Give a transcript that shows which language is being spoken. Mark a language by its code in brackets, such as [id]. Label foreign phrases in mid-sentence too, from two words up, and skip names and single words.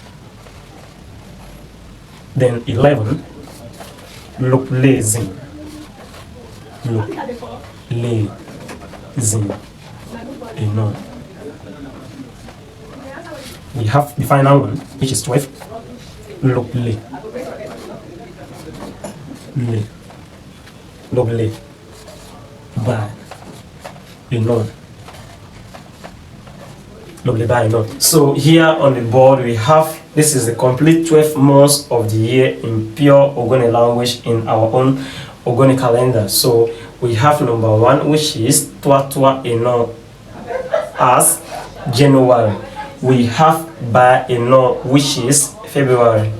[ogo] Then 11, loop, lezin, eno. [en] We have the final one, which is 12, look, [ogo] le. le, loble, ba, eno, loble, ba, eno. [en] So here on the board we have, this is the complete 12 months of the year in pure Ogoni language in our own Ogoni calendar. So we have number 1, which is Tua Tua Eno as January. We have Ba Eno, which is February.